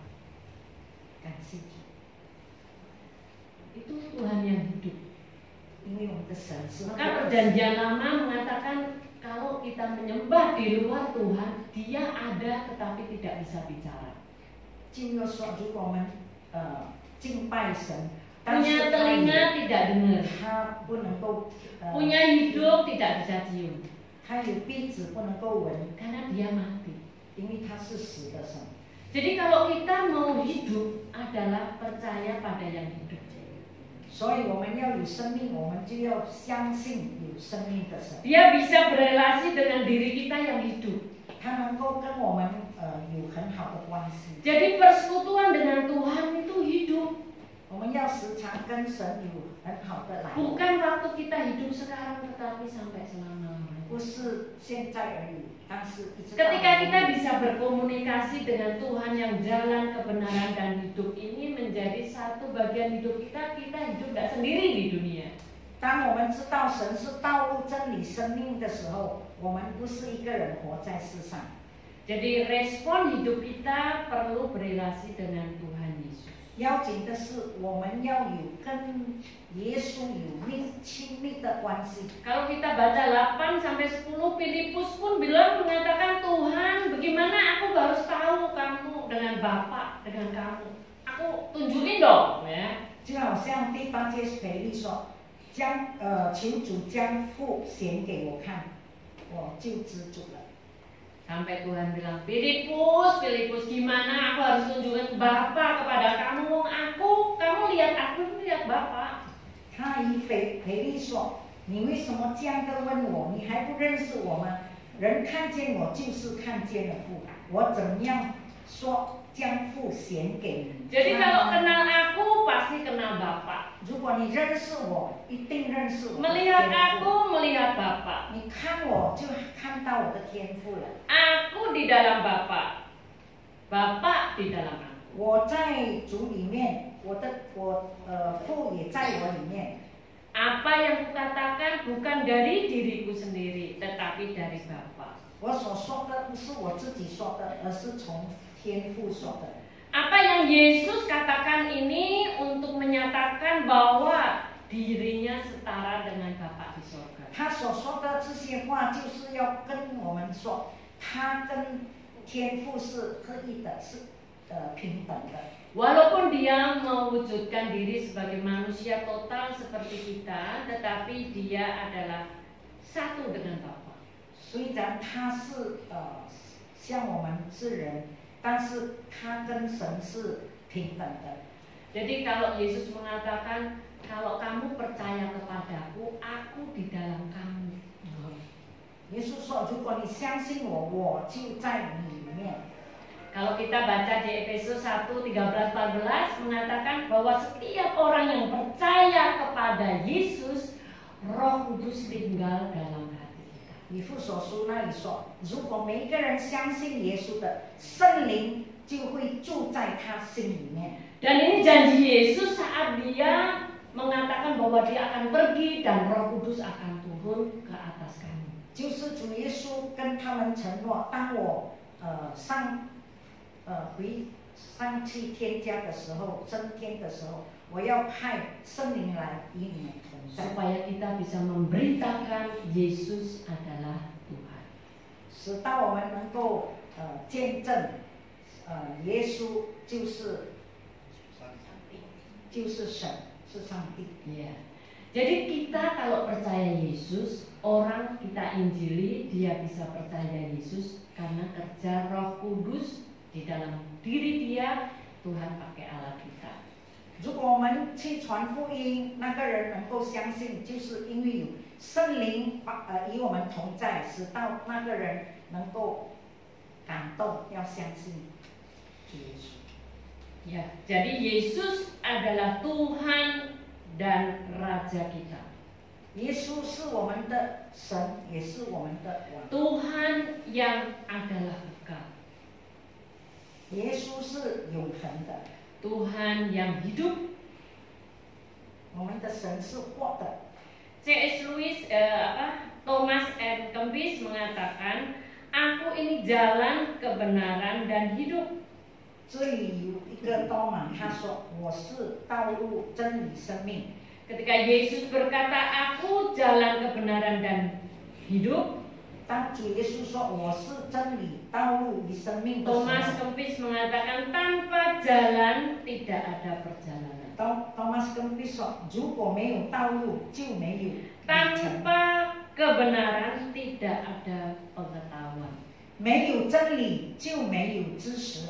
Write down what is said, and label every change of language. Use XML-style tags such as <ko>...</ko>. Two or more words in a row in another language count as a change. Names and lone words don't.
<zh>感谢主，</zh> <id>Itu Tuhan yang hidup.</id> <zh>因为我们的神是活</zh> <id>Maka</id> <zh>的神。</zh> <id>perjanjian lama mengatakan kalau kita menyembah di luar Tuhan, Dia ada tetapi tidak bisa bicara.</id> <zh>就要说，如果我们敬拜神，但</zh> <id>Punya</id> <zh>是</zh> <id>telinga tidak dengar,</id> <zh>他不能够</zh> <id>punya hidup tidak bisa cium,</id> <zh>他有鼻子不能够闻，</zh> <id>karena Dia mati.</id> <zh>因为他是死的神。</zh> <id>Jadi kalau kita mau hidup adalah percaya pada yang hidup.</id> <zh>所以我们要有生命，我们就要相信有生命的神，</zh> <id>Dia bisa berelasi dengan diri kita yang hidup.</id> <zh>他能够跟我们有很好的关系。</zh> <id>Jadi persekutuan dengan Tuhan itu hidup.</id> <zh>我们要时常跟神有很好的来往，</zh> <id>Bukan waktu kita hidup sekarang tetapi sampai selama-lamanya.</id> <zh>不是现在而已，但是一直到</zh> <id>Ketika kita</id> <zh>永远</zh> <id>bisa berkomunikasi dengan Tuhan yang jalan kebenaran dan hidup ini menjadi satu bagian hidup kita, kita hidup tidak sendiri di dunia.</id> <zh>当我们知道神是道路、真理、生命的时候，我们不是一个人活在世上。</zh> <id>Jadi respon hidup kita perlu berelasi dengan Tuhan Yesus.</id> <zh>要紧的是，我们要有跟耶稣有亲密的关系。</zh> <id>Kalau kita baca 8 sampai 10, Filipus pun bilang mengatakan Tuhan, bagaimana aku harus tahu kamu dengan Bapa, dengan kamu. Aku tunjukin dong, ya.</id> <zh>就好像第8节腓力说，求主将父显给我看，我就知主了。 Sampai Tuhan bilang, Filipus, gimana aku harus tunjukkan Bapa kepada kamu? Aku kamu lihat aku, lihat Bapa. 他以腓力说：“你为什么这样的问我？你还不认识我吗？人看见我就是看见了父。我怎样说将父显给你？”</zh> <id>Jadi kalau kenal aku pasti kenal Bapa.</id> <zh>如果你认识我，一定认识我的</zh> <id>Melihat</id> <zh>天</zh> <id>aku</id> <zh>父。</zh> <id>melihat Bapa.</id> <zh>你看我就看到我的天赋了。</zh> <id>Aku di dalam Bapa. Bapa di dalam aku.</id> <zh>我在主里面，父也在我里面。</zh> <id>Apa yang kukatakan bukan dari diriku sendiri, tetapi dari Bapa.</id> <zh>我所说的不是我自己说的，而是从天父说的。</zh> <id>Apa yang Yesus katakan ini untuk menyatakan bahwa dirinya setara dengan Bapa di surga.</id> <zh>他所说的这些话，就是要跟我们说，他跟天父是合一的，是平等的。</zh> <id>Walaupun dia mewujudkan diri sebagai manusia total seperti kita, tetapi dia adalah satu dengan Bapa.</id> <zh>虽然他是像我们是人，但是他跟神是平等的。</zh> <id>Jadi kalau Yesus mengatakan, kalau kamu percaya kepadaku, aku di dalam kamu.</id> <zh>耶稣说：“如果你相信我，我就在你里面。”</zh> <id>Kalau kita baca di Efesus 1:13-14 mengatakan bahwa setiap orang yang percaya kepada Yesus, Roh Kudus tinggal dalam hati kita.</id> <zh>以弗所书那里说，如果每一个人相信耶稣的，圣灵就会住在他心里面。</zh> <id>Dan ini janji Yesus saat dia mengatakan bahwa dia akan pergi dan Roh Kudus akan turun ke atas kamu.</id> <zh>就是主耶稣跟他们承诺，当我上去天家的时候，升天的时候，我要派圣灵来与你们同在，</zh> <id>Supaya kita bisa memberitakan Yesus adalah Tuhan.</id> <zh>使到我们能够见证，耶稣就是神，是上帝。</zh> <id>Ya. Jadi kita kalau percaya Yesus, orang kita injili, dia bisa percaya Yesus karena kerja Roh Kudus di dalam diri dia. Tuhan pakai alat kita.</id> <zh>如果我们去传福音，那个人能够相信，就是因为有圣灵与我们同在，使到那个人能够感动，要相信主耶稣。</zh> <id>Ya, jadi Yesus adalah Tuhan dan Raja kita.</id> <zh>耶稣是我们的神，也是我们的王。</zh> <id>Tuhan yang adalah kekal.</id> <zh>耶稣是永恒的，</zh> <id>Tuhan yang hidup.</id> <zh>我们的神是活的。</zh> <id>C.S. Lewis, Thomas M. Kempis mengatakan, aku ini jalan, kebenaran dan hidup.</id> <zh>这里有一个多马，他说：“我是道路、真理、生命。”</zh> <id>Ketika Yesus berkata, aku jalan, kebenaran dan hidup,</id> <zh>当主耶稣说：“我是真理、道路与生命”的时 Thomas 候，</zh> <id>Kempis mengatakan, tanpa jalan tidak ada perjalanan.</id> <zh>Thomas Kempis 说：“如果没有道路，就没有旅程；</zh> <id>Tanpa kebenaran tidak ada pengetahuan.</id> <zh>没有真理，就没有知识；</zh>